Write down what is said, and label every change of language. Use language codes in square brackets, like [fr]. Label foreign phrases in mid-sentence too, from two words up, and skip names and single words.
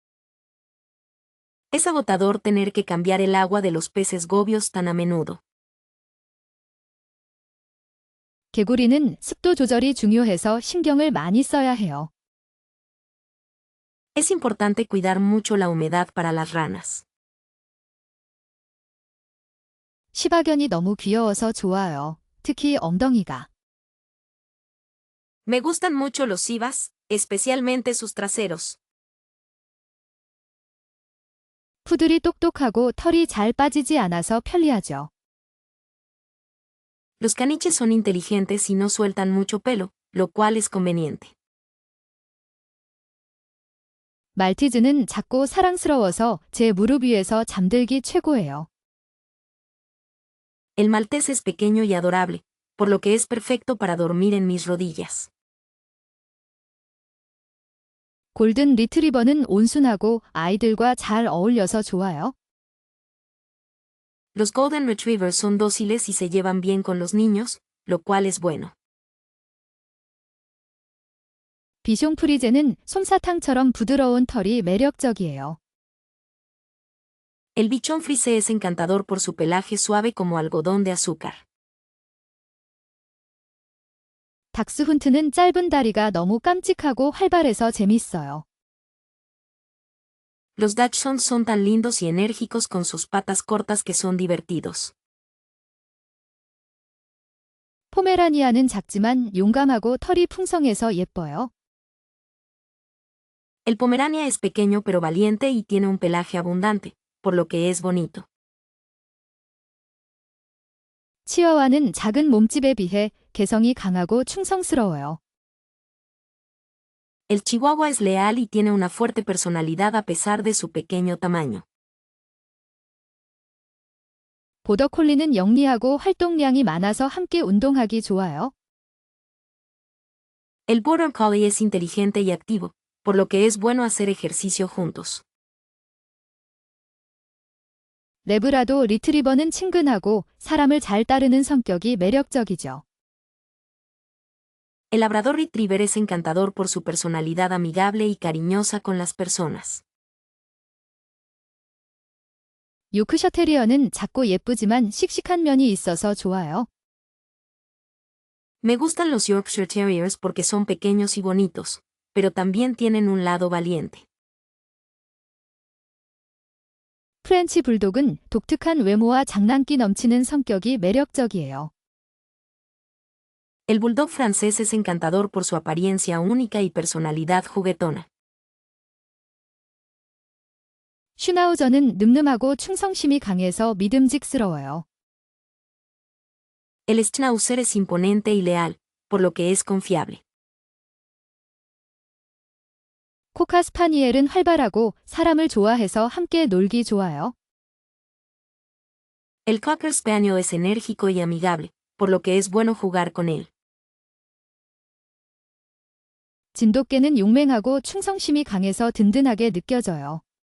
[es] Es agotador tener que cambiar el agua de los peces gobios tan a menudo. [ko] 개구리는 습도 조절이 중요해서 신경을 많이 써야 해요. [es] Es importante cuidar mucho la humedad para las ranas. [ko] 시바견이 너무 귀여워서 좋아요. 특히 엉덩이가. [es] Me gustan mucho los sivas, especialmente sus traseros. [ko] 푸들이 똑똑하고 털이 잘 빠지지 않아서 편리하죠. [es] Los caniches son inteligentes y no sueltan mucho pelo, lo cual es conveniente. [ko] 말티즈는 작고 사랑스러워서 제 무릎 위에서 잠들기 최고예요. [es] El maltés es pequeño y adorable, por lo que es perfecto para dormir en mis rodillas. [ko] 골든 리트리버는 온순하고 아이들과 잘 어울려서 좋아요. [es] Los Golden Retrievers son dóciles y se llevan bien con los niños, lo cual es bueno. [ko] 비숑 프리제는 솜사탕처럼 부드러운 털이 매력적이에요. [es] El bichón frisé es encantador por su pelaje suave como algodón de azúcar. [ko] 닥스훈트는 짧은 다리가 너무 깜찍하고 활발해서 재밌어요. [es] Los Dachshunds son tan lindos y enérgicos con sus patas cortas que son divertidos. [ko] 포메라니아는 작지만 용감하고 털이 풍성해서 예뻐요. [es] El Pomerania es pequeño pero valiente y tiene un pelaje abundante, por lo que es bonito. [ko] 치와와는 작은 몸집에 비해 개성이 강하고 충성스러워요. [es] El Chihuahua es leal y tiene una fuerte personalidad a pesar de su pequeño tamaño. [ko] 보더콜리는 영리하고 활동량이 많아서 함께 운동하기 좋아요. [es] El Border Collie es inteligente y activo, por lo que es bueno hacer ejercicio juntos. [ko] 레브라도 리트리버는 친근하고 사람을 잘 따르는 성격이 매력적이죠. [es] El Labrador Retriever es encantador por su personalidad amigable y cariñosa con las personas. [ko] 요크셔 테리어는 작고 예쁘지만 씩씩한 면이 있어서 좋아요. [es] Me gustan los Yorkshire Terriers porque son pequeños y bonitos, pero también tienen un lado valiente. [ko] 프렌치 불독은 독특한 외모와 장난기 넘치는 성격이 매력적이에요. [es] El bulldog francés es encantador por su apariencia única y personalidad juguetona. [ko] 슈나우저는 늠름하고 충성심이 강해서 믿음직스러워요. [es] El Schnauzer es imponente y leal, por lo que es confiable. [ko] 코카 스파니엘은 활발하고 사람을 좋아해서 함께 놀기 좋아요. [es] El Cocker Spaniel es enérgico y amigable, por lo que es bueno jugar con él. [ko] 진돗개는 용맹하고 충성심이 강해서 든든하게 느껴져요.